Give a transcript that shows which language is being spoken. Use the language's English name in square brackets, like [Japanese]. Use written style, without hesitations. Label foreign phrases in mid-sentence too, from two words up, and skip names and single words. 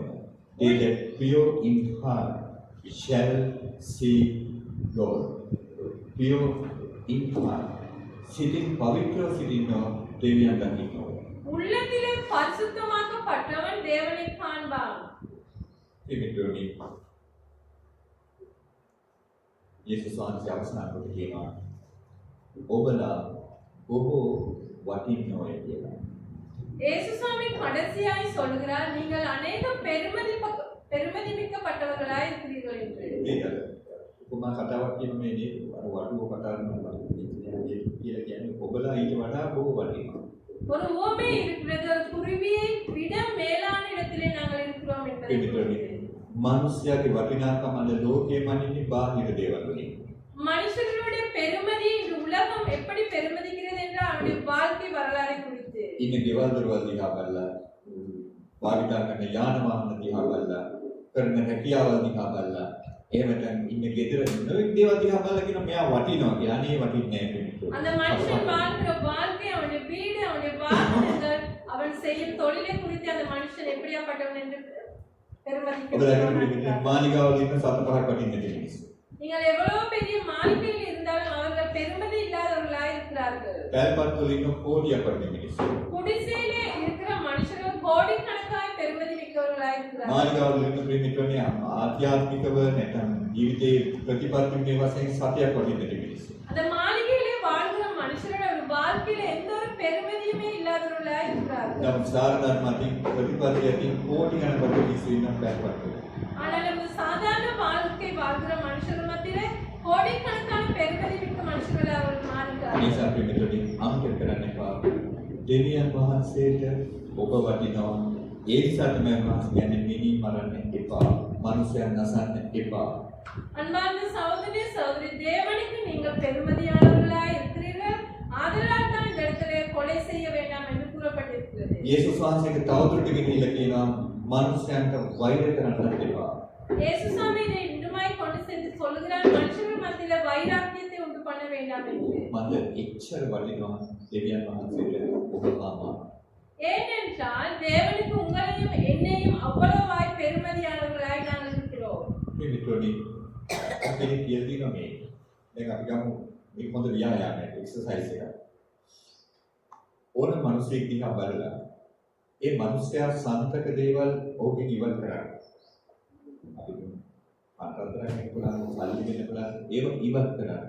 [English] They that pure in heart shall see God. Pure in heart. [Sinhala] සිතින් පවිත්‍රව සිටින්නෝ දෙවියන් දකින්නවා. [Tamil] உள்ளத்திலே பரிசுத்தமாக்கப்பட்டவன் தேவனை காண்பான். [Sinhala] එමිටෝනි යේසුස් වහන්සේ අවසන් කොට කියනවා ඔබලා බොහෝ වටින්නෝය කියලා. [Tamil] இயேசு சுவாமி கடைசியாய் சொல்கிறார் நீங்கள் अनेक பெருமதி மிக்கப்பட்டவர்களாய் இருக்கிறீர்கள் என்று. [Sinhala] ඒකද උපමා කතාවක් කියන මේ නේද අර වඩුව කතා කරනවා කියලා කියන්නේ ඔබලා ඊට වඩා බොහෝ වටිනවා. [Tamil] ஒரு உவமை இருக்கிறது, ஒரு குருவியை விட மேலான இடத்திலே நாங்கள் இருக்கிறோம் என்பதை குறிக்கிறது. [Sinhala] මනුෂ්‍යයාගේ වටිනාකම අද ලෝකයේ මනින්නේ බාහිර දේවල් වලින්. [Tamil] மனுஷர்களுடைய பெருமதி இந்த உலகம் எப்படி பெருமதிக்கிறது என்றால் அவருடைய வாழ்க்கை வரலாறை குறித்து. [Sinhala] ඉන්න ගෙවල් දොරවල් දිහා බලලා භාවිතා කරන යාන වාහන දිහා බලලා කරන රැකියාවල් දිහා බලලා එහෙම නැත්නම් ඉන්න ගෙදර නොයෙක් දේවල් දිහා බලලා කියන මෙයා වටිනවා කියලා. අනේ වටින්නේ නැහැ කෙනෙක්. [Tamil] அந்த மனுஷன் வாழ்கிற வாழ்க்கை, அவனுடைய வீடு, அவனுடைய வாகனங்கள், அவன் செய்யும் தொழிலை குறித்து அந்த மனுஷன் எப்படியாப்பட்டவன் என்று பெருமதிக்கிறான். [Sinhala] මාලිගාවල ඉන්න සත පහක් වටින්න මිනිස්සු. [Tamil] நீங்கள் எவ்வளவு பெரிய மாளிகையில் இருந்தாலும் அவர்கள் பெருமதி இல்லாதவர்களாய் இருக்கிறார்கள். [Sinhala] පැල්පත් වල ඉන්න කෝටියක් වටින මිනිස්සු. [Tamil] குடிசையிலே இருக்கிற மனுஷர்கள் கோடிக்கணக்காய் பெருமதி மிக்கவர்களாய் இருக்கிறார்கள். [Sinhala] මාලිගාවල ඉන්න ප්‍රේමිකවනේ ආධ්‍යාත්මිකව නැත්නම් ජීවිතේ ප්‍රතිපත්තිමේ වශයෙන් සතියක් වටින්න මිනිස්සු. [Tamil] அந்த மாளிகையிலே வாழ்கிற மனுஷர்கள் வாழ்க்கையில எந்த ஒரு பெருமதியுமே இல்லாதவர்களாய் இருக்கிறார்கள். [Sinhala] නමුත් සාරධර්මයෙන් ප්‍රතිපත්තියකින් කෝටි ගණනකට මිනිස්සු ඉන්න පැල්පත් වල. [Tamil] ஆனால் நம்ம சாதாரண வாழ்க்கை வாழ்கிற மனுஷர்கள் மத்தியிலே கோடிக்கணக்கான பெருமதி மிக்க மனுஷர்கள் அவர்கள் மாறுகிறார்கள். [Sinhala] නිසා ප්‍රේමිකවනේ අම්ක කරන්න එපා. දෙවියන් වහන්සේට ඔබ වටිනවා. ඒ නිසා තමයි මාස් කියන්නේ මිනි මරන්න එපා. මනුෂ්‍යයන් නසන්න එපා. [Tamil] அன்பார்ந்த சகோதரி சகோதரி, தேவனுக்கு நீங்கள் பெருமதியானவர்களாய் இருக்கிறீர்கள். ஆதலால் தான் இந்த இடத்திலே கொலை செய்ய வேண்டாம் என்று கூறப்பட்டிருக்கிறது. [Sinhala] යේසුස් වහන්සේගේ තවදුරටත් ගිහිල්ලා කියනවා මනුෂ්‍යයන්ට වෛර කරන්නත් එපා. [Tamil] இயேசு சுவாமி இதை இன்னுமாய் கொண்டு சென்று சொல்லுகிறார், மனுஷர்கள் மத்தியில வைராக்கியத்தை உண்டு பண்ண வேண்டாம் என்று. [Sinhala] මන්ද එච්චර වටිනවා දෙවියන් වහන්සේට ඔබ මාමා. [Tamil] ஏனென்றால் தேவனுக்கு உங்களையும் என்னையும் அவ்வளவாய் பெருமதியானவர்களாய் நாங்கள் இருக்கிறோம். [Sinhala] මේ මිත්‍රෝනි අපේ කියලා දිනවා මේ. දැන් අපි ගමු මේක හොඳ ව්‍යායාමයක් එක්සර්සයිස් එකක්. ඕන මිනිසෙක් දිහා බලලා ඒ මිනිස්යා සන්තක දේවල් ඔහුගෙන් ඉවත් කරන්න. අපි අන්තරතරයෙන් පුළුවන් සල්ලි දෙන්න පුළුවන් ඒව ඉවත් කරන්න.